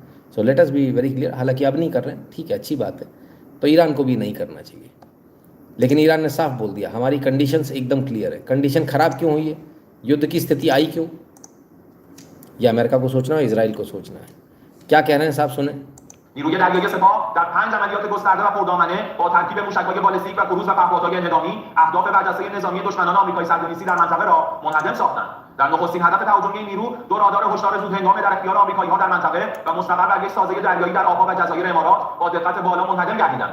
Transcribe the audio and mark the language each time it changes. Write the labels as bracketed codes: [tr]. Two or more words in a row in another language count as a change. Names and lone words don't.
[en] So let us be very clear. [hi] हालांकि अब नहीं कर रहे हैं, ठीक है, अच्छी बात है। तो ईरान को भी नहीं करना चाहिए। लेकिन ईरान ने साफ बोल दिया हमारी कंडीशंस एकदम क्लियर है। कंडीशन ख़राब क्यों हुई है? युद्ध की स्थिति आई क्यों? या अमेरिका को सोचना है, इजराइल को सोचना है? क्या कह रहे हैं साहब, सुने। [fa] نیروی دریایی سپاه در 5 عملیات گسترده و پردامنه با ترکیب موشک‌های بالستیک و کروز و پهپادهای انهدامی اهداف برجسته نظامی دشمنان آمریکایی صهیونیستی در منطقه را منهدم ساختند. در نخستین هدف تهاجمی این نیرو دو رادار هشدار زودهنگام در اختیار آمریکایی‌ها در منطقه و مستقر بر یک سازه دریایی در آب‌ها و جزایر امارات با دقت بالا منهدم گردیدند.